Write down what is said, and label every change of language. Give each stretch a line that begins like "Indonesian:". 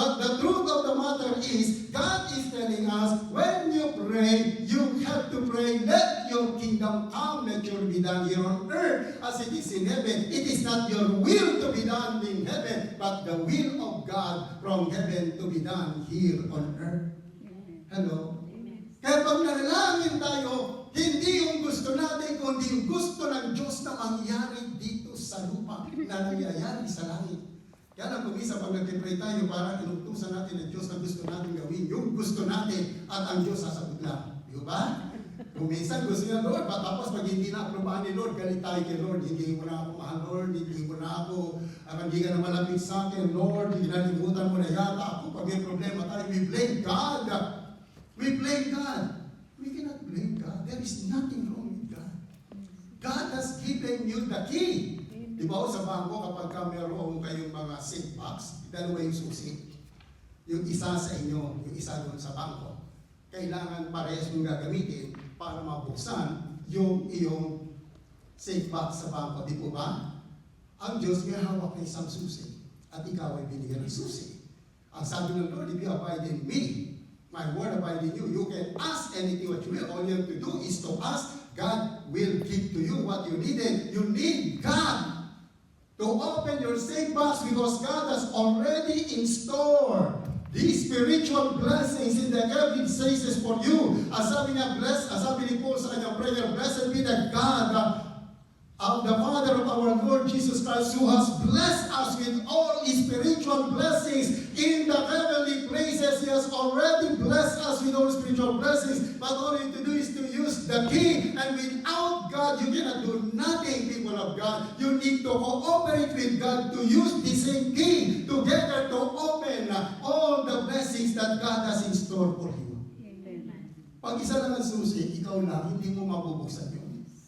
English: But the truth of the matter is, God is telling us, when you pray, you have to pray, let your kingdom come, let your will be done here on earth as it is in heaven. It is not your will to be done in heaven, but the will of God from heaven to be done here on earth. Hello?
Filipino: Kaya pag nanalangin tayo, hindi yung gusto natin, kundi yung gusto ng Diyos na mangyari dito sa lupa, na nangyayari sa langit. Kaya lang kumisa pag nag-pray tayo, para inutusan natin ng Diyos na gusto natin gawin, yung gusto natin at ang Diyos sasagot lang. Di ba? Kung minsan gusto niya, Lord, tapos pag hindi na aprobahan ni Lord, galit tayo kay Lord, hindi mo na ako mahal, Lord, hindi mo na ako, hindi ka na malapit sa akin, Lord, ginalimutan mo na yata ako. Pag may problema tayo,
English: we blame God. We blame God. We cannot blame God. There is nothing wrong with God. God has given you the key.
Filipino: Di ba sa bangko, kapag ka meron kayong mga safe box, dalawa yung susi. Yung isa sa inyo, yung isa doon sa bangko. Kailangan parehas mong gagamitin para mabuksan yung iyong safe box sa bangko. Di po ba? Ang Diyos may hawak na isang susi at ikaw ay binigyan ng susi. Ang sabi ng Lord,
English: if you abide in me, my word abide in you, you can ask anything what you will. All you have to do is to ask. God will give to you what you needed. You need God to open your safe box because God has already in store these spiritual blessings in the heavenly places for you.
Filipino: As sabi niya, sabi ni Paul sa kanyang
English: prayer, blessed be the God of the Father of our Lord Jesus Christ, who has blessed us with all spiritual blessings in the heavenly places. He has already blessed us with all spiritual blessings, but all you have to do is to use the key. And without God, you cannot do nothing, people of God. You need to cooperate with God to use the same key together to open all the blessings that God has in store for you. Amen.
Filipino: Pag isa lang ang susi, ikaw lang, hindi mo mabubuksan yun.